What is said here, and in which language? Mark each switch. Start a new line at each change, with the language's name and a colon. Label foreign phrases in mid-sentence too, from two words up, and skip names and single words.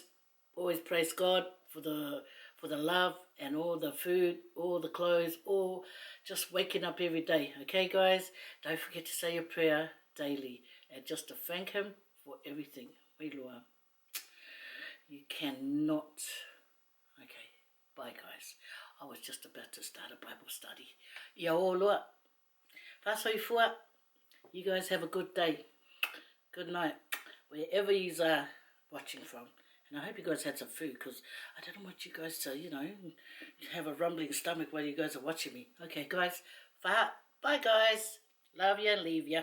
English: Always praise God for the love and all the food, all the clothes, all just waking up every day. Okay, guys? Don't forget to say your prayer daily and just to thank Him for everything. Wailua. You cannot. Okay, bye, guys. I was just about to start a Bible study. Ia oloa. Whasoi fua. You guys have a good day. Good night. Wherever you are watching from. And I hope you guys had some food, because I don't want you guys to, you know, have a rumbling stomach while you guys are watching me. Okay, guys. Bye, guys. Love you and leave you.